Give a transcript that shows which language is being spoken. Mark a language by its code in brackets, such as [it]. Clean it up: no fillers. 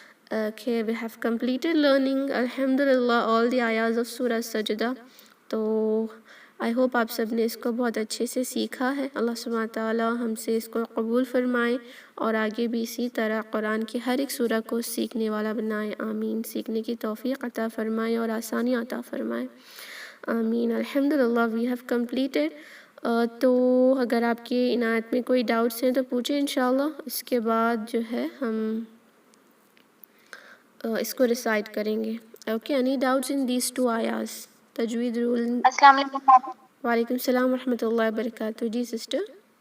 [en] Okay, we have completed learning, alhamdulillah, all the ayahs of Surah Sajda. [ur] تو [en] I hope [ur] آپ سب نے اس کو بہت اچھے سے سیکھا ہے. اللہ سبحانہ تعالیٰ ہم سے اس کو قبول فرمائے اور آگے بھی اسی طرح قرآن کی ہر ایک سورہ کو سیکھنے والا بنائے. آمین. سیکھنے کی توفیق عطا فرمائے اور آسانی عطا فرمائے. آمین. [en] الحمدللہ we have completed. [ur] تو اگر آپ کی عنایت میں کوئی ڈاؤٹس ہیں تو پوچھیں انشاءاللہ. اس کے بعد جو ہے ہم اس کو ریسائٹ کریں گے. Okay, [en] any doubts in these 2 ayahs? [ur] تجوید role. السلام علیکم. وعلیکم السلام ورحمۃ اللہ وبرکاتہ. جی سسٹر.